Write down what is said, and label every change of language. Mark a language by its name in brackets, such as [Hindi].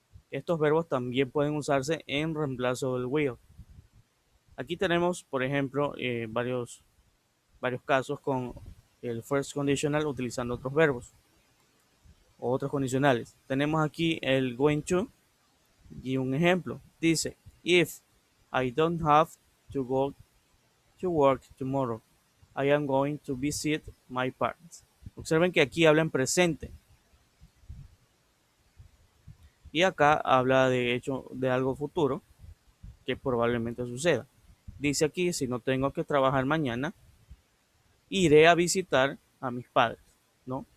[Spanish] Estos verbos también pueden usarse en reemplazo del will. Aquí tenemos, por ejemplo, varios casos con el first conditional utilizando otros verbos o otros condicionales. Tenemos aquí el going to y un ejemplo. Dice, [English] if I don't have to go to work tomorrow, I am going to visit my parents. [Spanish] Observen que aquí habla en presente y acá habla de hecho de algo futuro que probablemente suceda. Dice aquí, si no tengo que trabajar mañana, iré a visitar a mis padres, ¿no?